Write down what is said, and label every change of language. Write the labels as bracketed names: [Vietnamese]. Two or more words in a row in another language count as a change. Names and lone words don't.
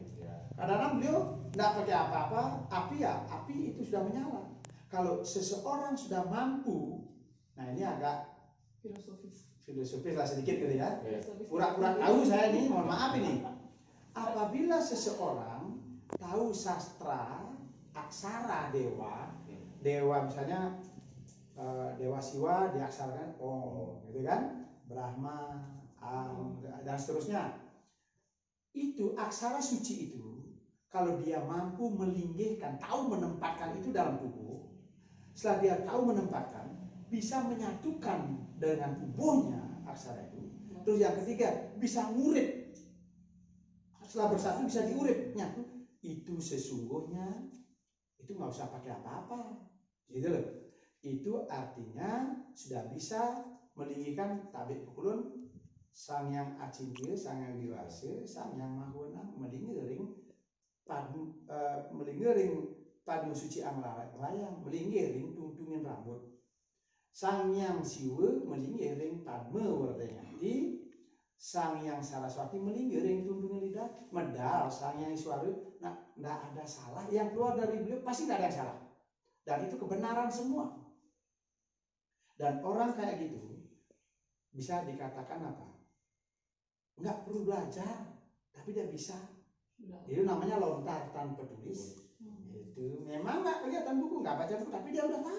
[Indonesian] Kadang-kadang beliau tidak pakai apa-apa, api itu sudah menyala. Kalau seseorang sudah mampu, nah ini agak filosofis lah sedikit gitu ya. Pura-pura tahu saya ini, mohon maaf ini. Apabila seseorang tahu sastra, aksara dewa misalnya Dewa Siwa diaksarakan Om, gitu kan? Brahma, dan seterusnya. Itu aksara suci itu, kalau dia mampu melinggihkan, tahu menempatkan itu dalam tubuh, setelah dia tahu menempatkan, bisa menyatukan dengan tubuhnya aksara itu. Terus yang ketiga, bisa ngurip. Setelah bersatu bisa diurip, nyatu. Itu sesungguhnya itu nggak usah pakai apa-apa, gitu loh. Itu artinya sudah bisa melinggikan [Balinese] tabik pukulun sang yang acintya, sang yang diwasa, sang yang mahunang melinggering padu suci anglayang, melinggering tungtungin rambut. Sang yang siwa melinggering padme wardanyati, sang yang Saraswati melinggering tungtungin lidah, medal sang yang Iswara. [Indonesian] Nah, tidak ada salah yang keluar dari beliau, pasti tidak ada yang salah. Dan itu kebenaran semua. Dan orang kayak gitu bisa dikatakan apa? Nggak perlu belajar, tapi dia bisa. Itu namanya lontar tanpa tulis. Itu memang nggak kelihatan buku, nggak baca buku, tapi dia udah tahu.